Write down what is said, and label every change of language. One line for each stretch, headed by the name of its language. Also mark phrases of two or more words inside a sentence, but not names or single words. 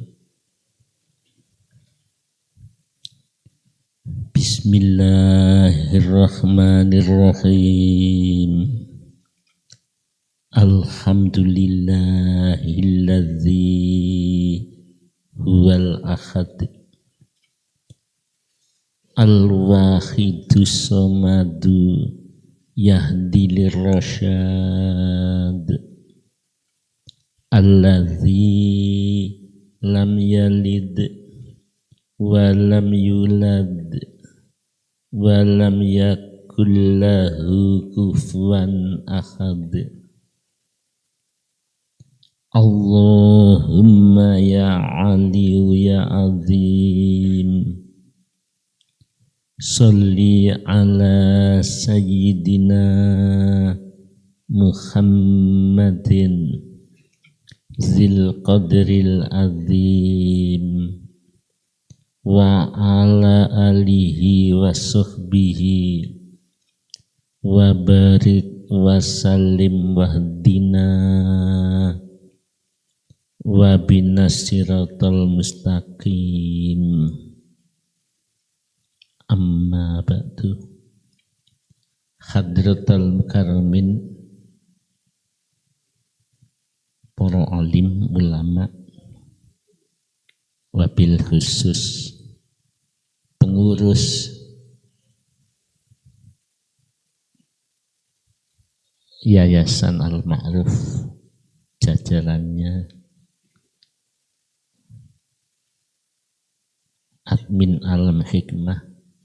Arabic: بسم الله الرحمن الرحيم. الحمد لله الذي هو الأحد الواحد الصمد يهدي للرشاد الذي لم يلد ولم يولد ولم يكن له كفوا أحد. اللهم يا علي يا عظيم، صل على سيدنا محمد ذي القدر العظيم وعلى آله وصحبه وبارك وسلم واهدنا وبنا صراط المستقيم. أما بعد. حضرات المكرمين,
Indonesian: para alim ulama,
Arabic: وبالخصوص
Indonesian: pengurus Yayasan Al-Ma'ruf, jajarannya, admin Alam Hikmah